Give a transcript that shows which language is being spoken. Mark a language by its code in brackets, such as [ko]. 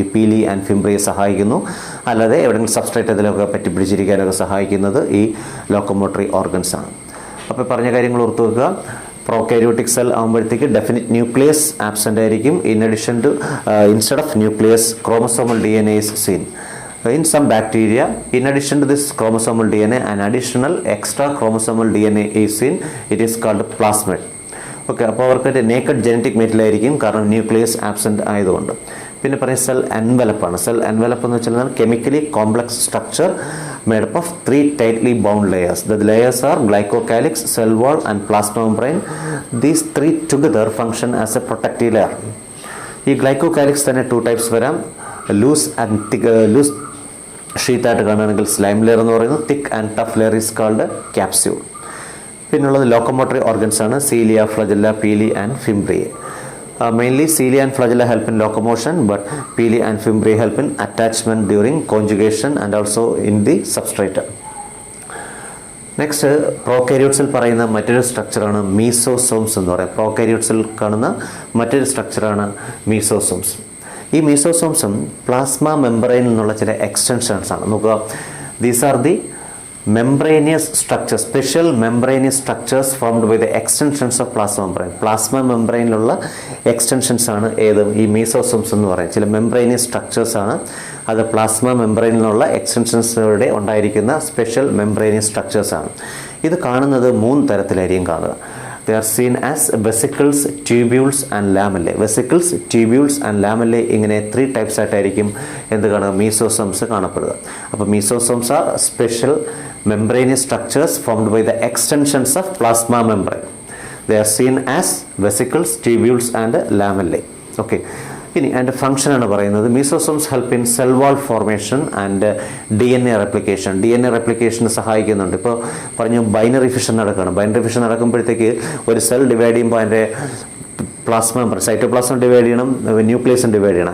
[ml] ഈ പീലി ആൻഡ് ഫിംബ്രിയെ സഹായിക്കുന്നു. അല്ലാതെ എവിടെയെങ്കിലും സബ്സ്ട്രേറ്റ് അതിലൊക്കെ പറ്റിപ്പിടിച്ചിരിക്കാനൊക്കെ സഹായിക്കുന്നത് ഈ ലോക്കോമോട്ടറി ഓർഗൻസ് ആണ്. അപ്പോൾ പറഞ്ഞ കാര്യങ്ങൾ ഓർത്തു വെക്കുക. പ്രോകാരിയോട്ടിക് സെൽ ആകുമ്പോഴത്തേക്ക് ഡെഫിനിറ്റ് ന്യൂക്ലിയസ് ആബ്സെൻ്റ് ആയിരിക്കും. [en] Instead of nucleus chromosomal DNA is seen. In some bacteria, in addition to this chromosomal DNA, an additional extra chromosomal DNA is seen. It is called plasmid. [ml] Okay, അപ്പോൾ അവർക്ക് naked genetic material ആയിരിക്കും, കാരണം nucleus absent ആയതുകൊണ്ട്. പിന്നെ പറയുന്നത് cell എൻവലപ്പാണ്. Cell envelope എന്ന് വെച്ചാൽ [en] Chemically complex structure made up of 3 tightly bound layers. The layers are glycocalyx, cell wall and plasma membrane. These 3 together function as a protective layer. [ml] ഈ ഗ്ലൈക്കോകാലിക്സ് തന്നെ 2 types വരാം. Loose and thick, loose sheet ആയിട്ട് കാണുകയാണെങ്കിൽ slime layer എന്ന് പറയുന്നത്. [en] Thick and tough layer is called capsule. [ml] പിന്നുള്ളത് locomotory organs ആണ് cilia, flagella, Peeli and fimbria. [en] Mainly cilia and flagella help in locomotion, but pili and fimbria help in attachment during conjugation and also in the substrate. [ml] Next പ്രോകാരിയോട്സിൽ പറയുന്ന മറ്റൊരു സ്ട്രക്ചറാണ് mesosomes എന്ന് പറയുന്നത്. പ്രോകാരിയോട്സിൽ കാണുന്ന മറ്റൊരു സ്ട്രക്ചറാണ് mesosomes. ഈ മീസോസോംസും plasma മെംബ്രെയിനിൽ നിന്നുള്ള ചില എക്സ്റ്റൻഷൻസ് ആണ്. [en] നോക്കുക, these are the membranous structures, special membranous structures formed by the extensions of plasma membrane. [ml] Plasma മെംബ്രെയിനിലുള്ള extensions ആണ് ഏത് ഈ മീസോസോംസ് എന്ന് പറയും. ചില മെംബ്രേനിയസ് സ്ട്രക്ചേഴ്സ് ആണ് അത് പ്ലാസ്മ മെംബ്രെയിനിലുള്ള എക്സ്റ്റൻഷൻസിലൂടെ ഉണ്ടായിരിക്കുന്ന സ്പെഷ്യൽ മെംബ്രേനിയസ് സ്ട്രക്ചേഴ്സ് ആണ്. ഇത് കാണുന്നത് 3 തരത്തിലായിരിക്കും കാണുക. [en] They are seen as vesicles, tubules and lamellae. Vesicles, tubules and lamellae [ml] ഇങ്ങനെ 3 ടൈപ്സ് ആയിട്ടായിരിക്കും എന്ത് കാണുക, മീസോസോംസ് കാണപ്പെടുക. [en] അപ്പോൾ mesosomes are special membranous structures formed by the extensions of plasma membrane. They are seen as vesicles, tubules and lamellae. [ml] Okay. ഇനി അതിൻ്റെ function ആണ് പറയുന്നത്. [en] Mesosomes help in cell wall formation and DNA replication. [ml] DNA റെപ്ലിക്കേഷന് സഹായിക്കുന്നുണ്ട്. ഇപ്പോൾ പറഞ്ഞു binary fission നടക്കുകയാണ്. Binary fission നടക്കുമ്പോഴത്തേക്ക് ഒരു cell divide ചെയ്യുമ്പോൾ അതിൻ്റെ പ്ലാസ്മ സൈറ്റോപ്ലാസം ഡിവൈഡ് ചെയ്യണം, ന്യൂക്ലിയസും ഡിവൈഡ് ചെയ്യണം.